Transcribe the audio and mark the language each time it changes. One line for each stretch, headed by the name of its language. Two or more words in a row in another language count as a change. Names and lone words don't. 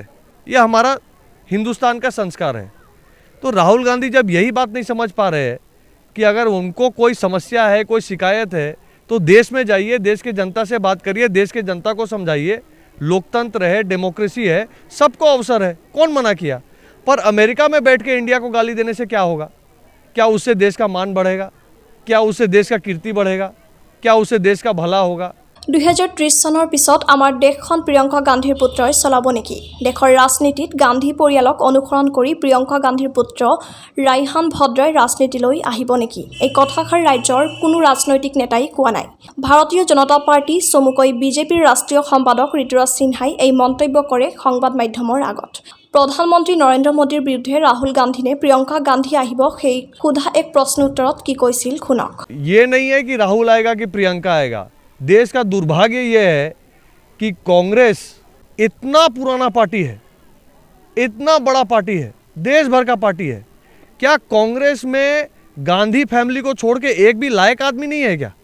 Hindi: ये हमारा हिंदुस्तान का संस्कार है। तो राहुल गांधी जब यही बात नहीं समझ पा रहे हैं कि अगर उनको कोई समस्या है, कोई शिकायत है, तो देश में जाइए, देश के जनता से बात करिए, देश के जनता को समझाइए। लोकतंत्र है, डेमोक्रेसी है, सबको अवसर है, कौन मना किया? पर अमेरिका में बैठ के इंडिया को गाली देने से क्या होगा? क्या उससे देश का मान बढ़ेगा? क्या उससे देश का कीर्ति बढ़ेगा? क्या उससे देश का भला होगा?
Assamese: 2030 চনৰ পিছত আমাৰ দেশখন প্ৰিয়ংকা গান্ধীৰ পুত্ৰই চলাব নেকি? দেশৰ ৰাজনীতিত গান্ধী পৰিয়ালক অনুসৰণ কৰি প্ৰিয়ংকা গান্ধীৰ পুত্ৰ ৰাইহান ভদ্ৰাই ৰাজনীতিলৈ আহিব নেকি? এই কথাষাৰ ৰাজ্যৰ কোনো ৰাজনৈতিক নেতাই কোৱা নাই। ভাৰতীয় জনতা পাৰ্টি চমুকৈ বিজেপিৰ ৰাষ্ট্ৰীয় সম্পাদক ঋতুৰাজ সিনহাই এই মন্তব্য কৰে সংবাদ মাধ্যমৰ আগত। প্ৰধানমন্ত্ৰী নৰেন্দ্ৰ মোদীৰ বিৰুদ্ধে ৰাহুল গান্ধী নে প্ৰিয়ংকা গান্ধী আহিব সেই সোধা এক প্ৰশ্ন উত্তৰত কি কৈছিল শুনক।
Hindi: ये नहीं है कि राहुल आएगा कि प्रियंका आएगा। देश का दुर्भाग्य ये है कि कांग्रेस इतना पुराना पार्टी है, इतना बड़ा पार्टी है, देश भर का पार्टी है। क्या कांग्रेस में गांधी फैमिली को छोड़ के एक भी लायक आदमी नहीं है क्या?